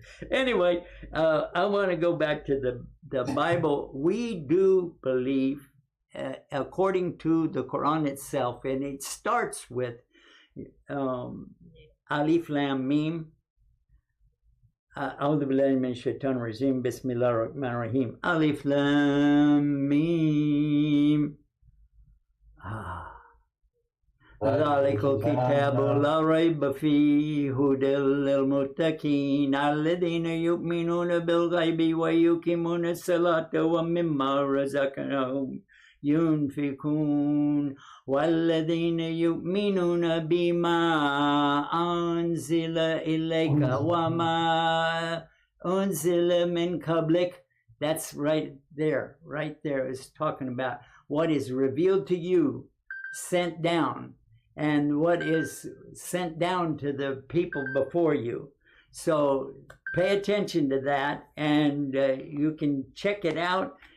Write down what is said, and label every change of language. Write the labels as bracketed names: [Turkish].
[English] Anyway, I want to go back to the Bible. We do believe, according to the Quran itself, and it starts with Alif Lam Mim. [Arabic] أعوذ بالله من الشيطان الرجيم بسم الله الرحمن الرحيم ألف لام ميم ذلك الكتاب لا ريب فيه هدى للمتقين الذين يؤمنون بالغيب ويقيمون الصلاة ومما رزقناهم ينفقون والذين يؤمنون بما أنزل إليك وما أنزل من قبلك. [English] That's right there is talking about what is revealed to you, sent down, and what is sent down to the people before you. So pay attention to that, and you can check it out.